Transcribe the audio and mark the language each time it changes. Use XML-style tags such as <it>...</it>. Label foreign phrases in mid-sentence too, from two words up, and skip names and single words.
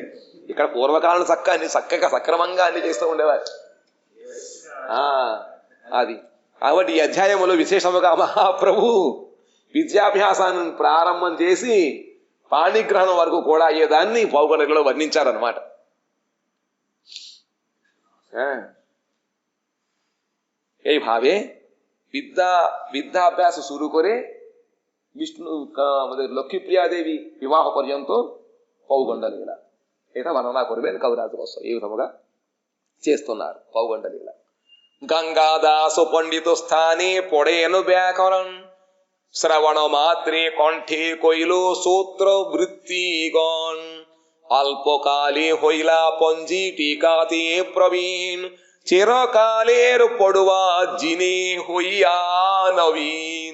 <te>ఇక్కడ పూర్వకాలం చక్కగా సక్రమంగా అన్ని చేస్తూ ఉండేవారు. అది కాబట్టి ఈ అధ్యాయములో విశేషముగా మహాప్రభు విద్యాభ్యాసాన్ని ప్రారంభం చేసి పాణిగ్రహణం వరకు కూడా అయ్యేదాన్ని పౌగండంలో వర్ణించారనమాట.</te> <bn>এইভাবে বিদ্যাভ্যাস শুরু করে বিষ্ণু আমাদের লক্ষ্মীপ্রিয়া দেবী বিবাহ পর্যন্ত পৌগণ্ড লীলা এটা বর্ণনা করবেন কবিরাজ গোস্বামী।</bn> <te>এই విధముగా చేస్తున్నారు పౌగండ లీల।</te> <bn>গঙ্গাদাস পণ্ডিত স্থানে পড়েন ব্যাকরণ শ্রবণ মাত্রে কণ্ঠে কইল সূত্র বৃত্তিগণ অল্পকালে হইলা পঞ্জি টিকাতে প্রবীণ চিরকালের পড়ুয়া জিনে হইয়া নবীন।</bn>